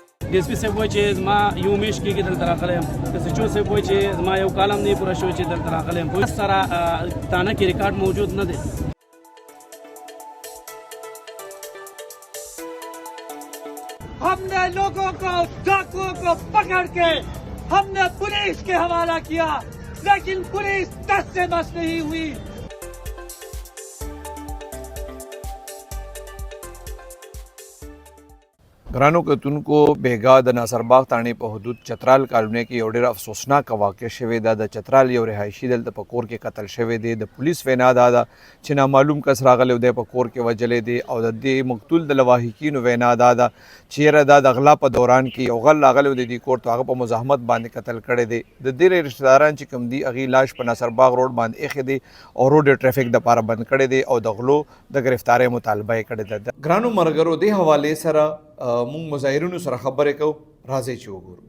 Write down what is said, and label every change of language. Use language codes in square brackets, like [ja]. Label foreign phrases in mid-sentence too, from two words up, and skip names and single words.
[ps] DSP صاحب وایي چې زما یو میاشت کېږي دلته راغلی یم د سچو صاحب وایي چې زما یو کال هم نه پوره شوی چې دلته راغلی یم پولیس سره تانه کې ریکارډ موجود نه دی [ur] ہم نے لوگوں کو ڈاکوؤں کو پکڑ کے ہم نے پولیس کے حوالہ کیا، لیکن پولیس 10 سے بس نہیں ہوئی. [ps] ګرانو کتونکو بیګا د ناصرباغ تاڼې په حدود چترال کالونی کې یو ډېر افسوسناک واقع شوی دا د چترال یو رهایشي دلته په کور کې قتل شوی دی د پولیس وینا دا ده چې نامعلوم کس راغلی دی په کور کې وجلی دی او د دې مقتول د لواحقینو وینا دا ده چې یاره دا د غلا په دوران کې یو غل راغلی دی کور ته هغه په مزاحمت باندې قتل کړی دی د دې رشته داران چې کوم دي هغې لاش په ناصرباغ روډ باندې ایښی دی او روډ ټریفک دپاره بند کړی دی او د غلو د ګرفتارۍ مطالبه یې کړې ده ګرانو ملګرو دې حوالې سره مونږ مظاهرینو سره خبرې کوو راځئ چې وګورو